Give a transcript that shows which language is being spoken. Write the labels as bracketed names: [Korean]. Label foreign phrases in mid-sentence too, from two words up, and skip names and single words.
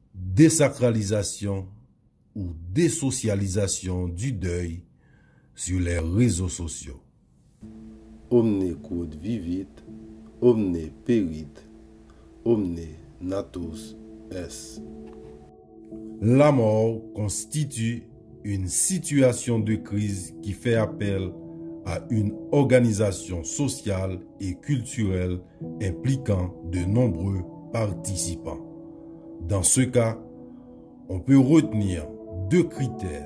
[French] désacralisation ou désocialisation du deuil sur les réseaux sociaux. [Latin] Omne quod vivit, omne perit, omne natus est. [French] La mort constitue une situation de crise qui fait appel à une organisation sociale et culturelle impliquant de nombreux participants. Dans ce cas, on peut retenir deux critères.